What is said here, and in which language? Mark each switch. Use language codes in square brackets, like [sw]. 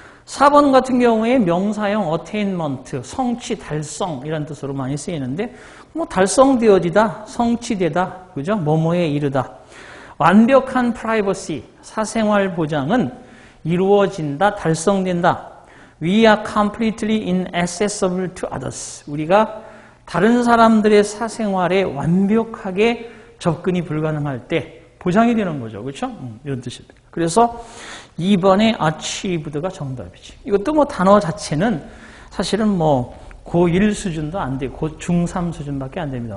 [ko] 4번 같은 경우에 명사형 attainment, 성취, 달성 이런 뜻으로 많이 쓰이는데 뭐 달성되어지다, 성취되다, 그죠? 뭐뭐에 이르다. 완벽한 privacy, 사생활 보장은 이루어진다, 달성된다. [en] We are completely inaccessible to others. [ko] 우리가 다른 사람들의 사생활에 완벽하게 접근이 불가능할 때 보장이 되는 거죠. 그렇죠? 이런 뜻입니다. 그래서 2번의 achieved가 정답이지. 이것도 뭐 단어 자체는 사실은 뭐 고1 수준도 안 되고 고3 수준밖에 안 됩니다.